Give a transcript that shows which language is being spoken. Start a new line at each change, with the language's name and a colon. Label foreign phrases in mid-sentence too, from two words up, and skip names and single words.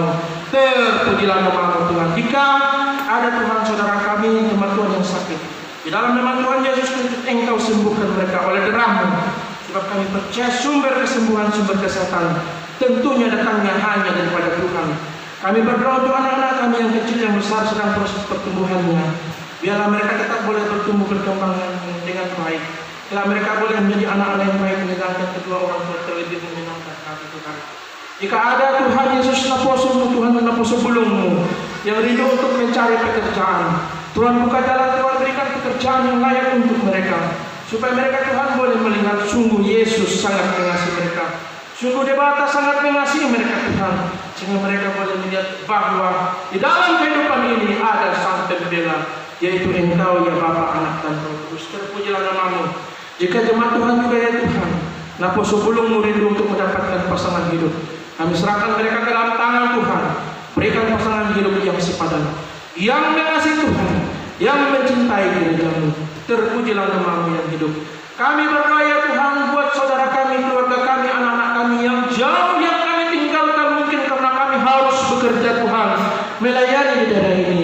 Indonesian: Terpujilah nama-Mu Tuhan. Jika ada Tuhan saudara kami jemaat Tuhan yang sakit, di dalam nama Tuhan Yesus Engkau sembuhkan mereka oleh darah-Mu, sebab kami percaya sumber kesembuhan, sumber kesehatan tentunya datangnya hanya daripada Tuhan. Kami berdoa untuk anak-anak kami yang kecil yang besar sedang proses pertumbuhannya. Biarlah mereka tetap boleh bertumbuh berkembang dengan baik. Biarlah mereka boleh menjadi anak-anak yang baik, menyenangkan kedua orang tua, terlebih menyenangkan kami Tuhan. Jika ada Tuhan Yesus naposo Tuhan
Batak Toba: naposo bulung-Mu
Indonesian: yang rindu untuk mencari pekerjaan, Tuhan buka jalan, Tuhan berikan pekerjaan yang layak untuk mereka, supaya mereka Tuhan boleh melihat sungguh Yesus sangat mengasihi mereka. Sungguh Debata sangat mengasihi mereka Tuhan, sehingga mereka boleh melihat bahwa di dalam kehidupan ini ada Sang Pembela, yaitu Engkau ya Bapa, Anak dan Roh Kudus. Terpujilah nama-Mu. Jika jemaat Tuhan juga ya Tuhan,
Batak Toba: naposo bulung-Mu
Indonesian: rindu untuk mendapatkan pasangan hidup, kami serahkan mereka ke dalam tangan Tuhan. Berikan pasangan hidup yang sepadan, yang mengasihi Tuhan, yang mencintai gereja-Mu. Terpujilah nama-Mu yang hidup. Kami berdoa ya Tuhan buat saudara kami, keluarga kami, anak-anak kami yang jauh yang kami tinggalkan mungkin karena kami harus bekerja Tuhan, melayani di daerah ini.